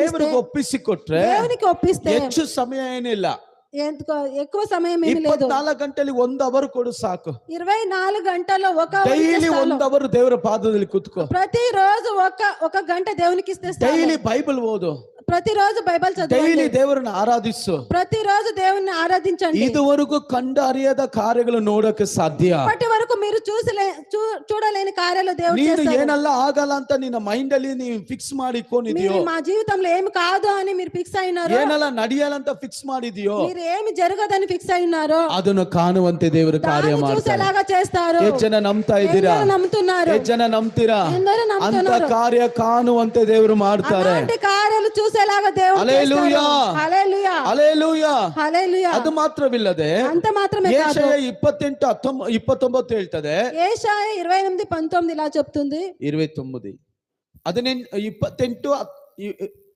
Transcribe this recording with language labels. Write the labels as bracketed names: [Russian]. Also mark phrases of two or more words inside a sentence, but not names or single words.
[Kannada] ದೇವರಿಗೆ ಒಪ್ಪಿಸಿಕೊಟ್ರೆ [Telugu] దేవునికి ఒప్పిస్తే [Kannada] ಹೆಚ್ಚು ಸಮಯ ಏನಿಲ್ಲ, [Telugu] ఎక్కువ సమయం ఏమీ లేదు. [Kannada] 24 ಗಂಟೆಲಿ 1 ಅವರ್ ಕೊಡು ಸಾಕು. [Telugu] 24 గంటల్లో ఒక [Kannada] ಡೈಲಿ 1 ಅವರ್ ದೇವರ ಪಾದದಲ್ಲಿ ಕೂತ್ಕೋ. [Telugu] ప్రతిరోజు ఒక గంట దేవునికి ఇస్తే చాలు. [Kannada] ಡೈಲಿ ಬೈಬಲ್ ಓದು, [Telugu] ప్రతిరోజు బైబిల్ చదవండి, [Kannada] ಡೈಲಿ ದೇವರನ್ನು ಆರಾಧಿಸು. [Telugu] ప్రతిరోజు దేవుణ్ణి ఆరాధించండి. [Kannada] ಇದುವರೆಗೂ ಕಂಡು ಅರಿಯದ ಕಾರ್ಯಗಳು ನೋಡಕ್ಕೆ ಸಾಧ್ಯ. [Telugu] ఇప్పటి వరకు మీరు చూడలేని కార్యాలు దేవుడు [Kannada] ನೀನು [Telugu] చేస్తాడు. [Kannada] ಏನಲ್ಲ ಆಗಲ್ಲ ಅಂತ ನಿನ್ನ ಮೈಂಡ್ ಅಲ್ಲಿ ನೀವು ಫಿಕ್ಸ್ ಮಾಡಿಕೊಂಡಿದ್ಯೋ, [Telugu] మీరు మా జీవితంలో ఏమి కాదు అని మీరు ఫిక్స్ అయినారు, [Kannada] ಏನಲ್ಲ ನಡೆಯಲ್ಲ ಅಂತ ಫಿಕ್ಸ್ ಮಾಡಿದ್ಯೋ, [Telugu] మీరు ఏమి జరగదని ఫిక్స్ అయినారు, [Kannada] ಅದನ್ನು ಕಾಣುವಂತೆ ದೇವರು ಕಾರ್ಯ ಮಾಡ್ತಾರೆ. [Telugu] చూసేలాగా చేస్తారు. [Kannada] ಎಷ್ಟು ಜನ ನಂಬ್ತಾ ಇದ್ದೀರಾ? [Telugu] నమ్ముతున్నారు. [Kannada] ಎಷ್ಟು ಜನ ನಂಬ್ತೀರಾ? [Telugu] అందరూ [Kannada] ಅಂತ [Telugu] నమ్ముతున్నారు. [Kannada] ಕಾರ್ಯ ಕಾಣುವಂತೆ ದೇವರು ಮಾಡ್ತಾರೆ. [Telugu] అలాంటి కార్యాలు చూసేలాగా దేవుడు హల్లెలూయా, చేస్తారు. హల్లెలూయా, [Kannada] ಹಲ್ಲೆಲೂಯಾ. [Telugu] హల్లెలూయా. [Kannada] ಅದು ಮಾತ್ರವಿಲ್ಲದೆ [Telugu] అంత మాత్రమే కాదు, [Kannada] ಯೆಶಾಯ 28:29 ಹೇಳ್ತದೆ. [Telugu] యెషయా 28:19 ఇలా చెప్తుంది. 28 28